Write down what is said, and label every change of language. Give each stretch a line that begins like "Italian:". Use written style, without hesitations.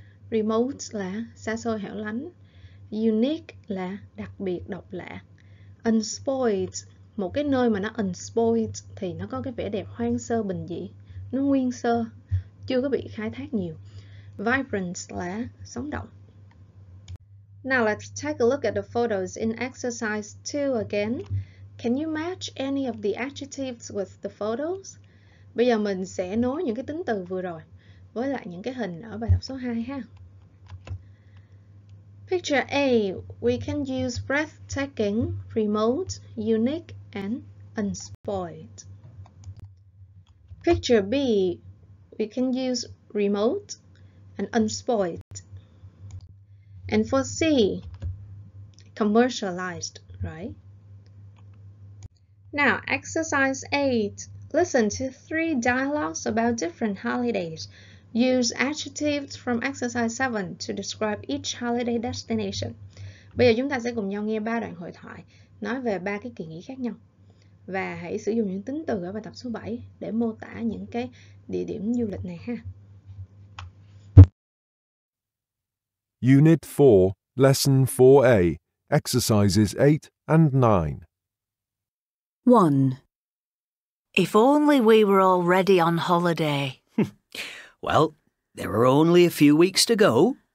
Vietnamese: Remote là xa xôi hẻo lánh. Unique là đặc biệt, độc lạ. Unspoiled, một cái nơi mà nó unspoiled thì nó có cái vẻ đẹp hoang sơ bình dị, nó nguyên sơ, chưa có bị khai thác nhiều. Vibrant là sống động.
English: Now let's take a look at the photos in exercise 2 again. Can you match any of the adjectives with the photos?
Vietnamese: Bây giờ mình sẽ nối những cái tính từ vừa rồi với lại những cái hình ở bài tập số 2 ha.
English: Picture A, we can use breathtaking, remote, unique, and unspoiled. Picture B, we can use remote and unspoiled. And for C, commercialized, right? Now, exercise 8. Listen to 3 dialogues about different holidays. Use adjectives from exercise 7 to describe each holiday destination.
Vietnamese: Bây giờ chúng ta sẽ cùng nhau nghe 3 đoạn hội thoại nói về 3 cái kỳ nghỉ khác nhau. Và hãy sử dụng những tính từ ở bài tập số 7 để mô tả những cái địa điểm du lịch này ha.
English: Unit 4, Lesson 4A, Exercises 8 and 9. 1. If only we were already on holiday. Well, there are only a few weeks to go.